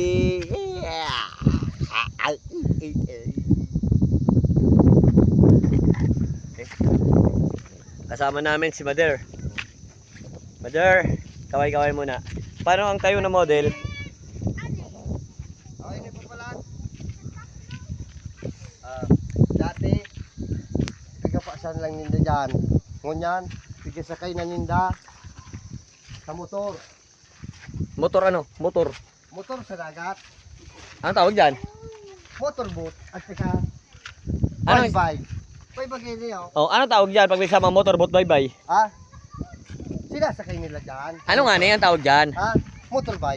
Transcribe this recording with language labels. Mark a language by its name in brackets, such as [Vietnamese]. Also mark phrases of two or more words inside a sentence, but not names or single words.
[Filipino] Kasama namin si Mother. Mother, kaway muna. Paano ang tayo na model? Okay, na po pala. Dati, [Bikol] pigapasan lang ninda dyan. Ngunyan, pigasakay na ninda sa motor. [Filipino] Motor ano? Motor. Motor sa dagat. Anong tawag dyan? Motorboat at saka Ano? bike. May bagay niyo. Oh, anong tawag dyan pag may sama motorboat bye-bye? Ha? Sinasakay nila dyan. Ano nga ang tawag dyan? Ha? Motorbike.